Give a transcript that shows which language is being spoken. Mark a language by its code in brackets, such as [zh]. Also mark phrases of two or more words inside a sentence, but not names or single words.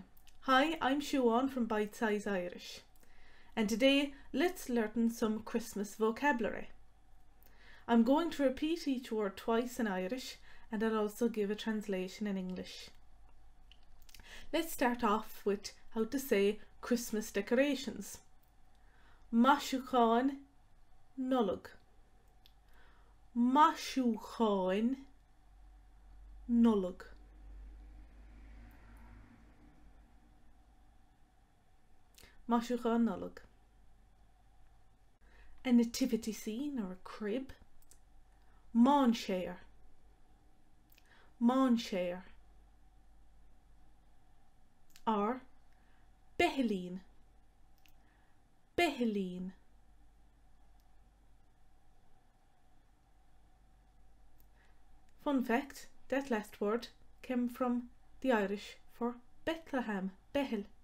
[en] Hi, I'm Siúchán from Bite Size Irish, and today let's learn some Christmas vocabulary. I'm going to repeat each word twice in Irish, and I'll also give a translation in English. Let's start off with how to say Christmas decorations. [ga] Maisiúchán, Nollag. Maisiúcháin, Nollag. Maisiúchán, Nollag. [en] A nativity scene or a crib. [ga] Mawn-shayr. Mawn-shayr. Or beh-hel-een. Beithilín. [en] Fun fact, that last word came from the Irish for Bethlehem, beh-hel.